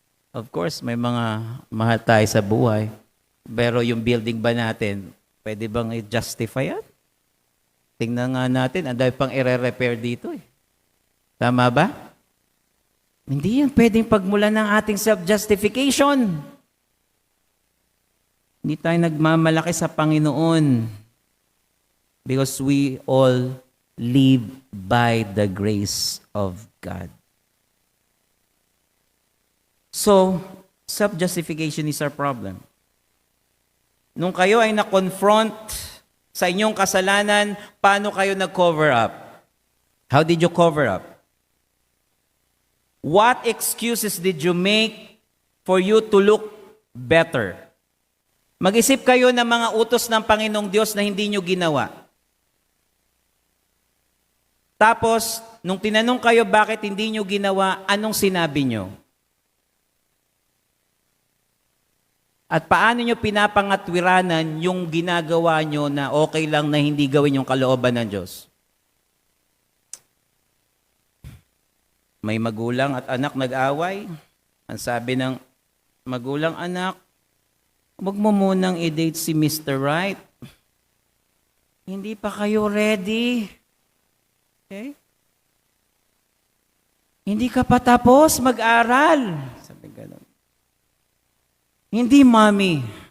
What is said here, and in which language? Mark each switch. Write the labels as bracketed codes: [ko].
[en] Of course, [tl] may mga mahal tayo sa buhay. Pero yung building ba natin, pwede bang i-justify yan? Tingnan nga natin, ang dami pang i-repair dito eh. Tama ba? Hindi yan pwedeng pagmulan ng ating self-justification. Hindi tayo nagmamalaki sa Panginoon. [en] Because we all live by the grace of God. So, self-justification is our problem. [tl] Nung kayo ay na-confront sa inyong kasalanan, paano kayo nag-cover up? [en] How did you cover up? What excuses did you make for you to look better? [tl] Mag-isip kayo ng mga utos ng Panginoong Diyos na hindi nyo ginawa. Tapos, nung tinanong kayo bakit hindi nyo ginawa, anong sinabi nyo? At paano nyo pinapangatwiranan yung ginagawa nyo na okay lang na hindi gawin yung kalooban ng Diyos? May magulang at anak nag-away. Ang sabi ng magulang, anak, huwag mo munang i-date si Mr. Right. Hindi pa kayo ready. Okay? Hindi ka pa tapos mag-aral. Sabi ganun. Hindi, Mami.